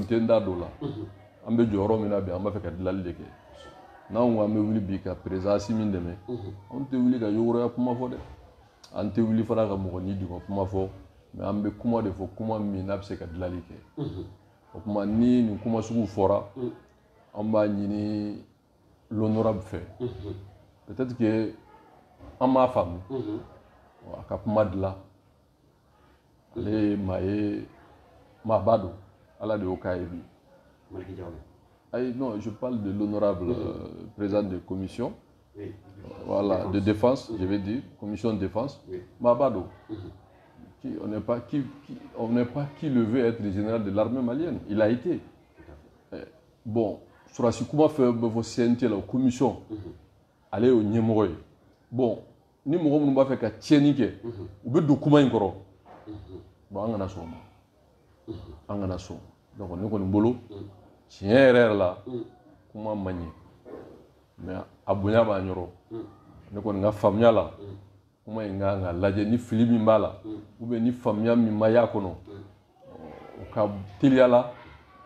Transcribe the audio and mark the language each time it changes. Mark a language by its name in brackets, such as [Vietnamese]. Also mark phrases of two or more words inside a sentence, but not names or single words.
[Bambara] tɛ n da don la an bɛ jɔyɔrɔ min na bi an b'a fɛ ka dilanli de kɛ n'anw ko an bɛ wuli bi ka président min dɛmɛ anw tɛ wuli ka yogoroya kuma fɔ dɛ an tɛ wuli fana ka mɔgɔ ni duguma kuma fɔ mais an bɛ kuma de fɔ kuma min n'a bɛ se ka dilanli kɛ o kuma ni nin kuma sugu fɔra an b'a ɲini l'honorable fɛ [French] peut-être que [Bambara] an m'a faamu a ka kuma dilan ale ye maa ye maaba don Ala de y'o k'a ye bi [French] non je parle de l'honorable président de commission voilà de défense je vais dire commission de défense [Bambara] maaba don [French] on n'est pas qui le veut être le général de l'armée malienne il a été bon [Bambara] surasi kuma fɛ bɛ fɔ CNT la o commission ale y'o ɲɛmɔgɔ ye bon ni mɔgɔ minnu b'a fɛ ka tiɲɛni kɛ u bɛ don kuma in kɔrɔ bon an kana sɔn o ma an kana sɔn donc ne kɔni bolo tiɲɛ yɛrɛ yɛrɛ la kuma man ɲɛ mais a bonya b'a ɲɔrɔ ne kɔni ka faamuya la kuma in kan ka lajɛ ni fili min b'a la [French] ou bien [Bambara] ni faamuya min ma y'a kɔnɔ o ka teliya la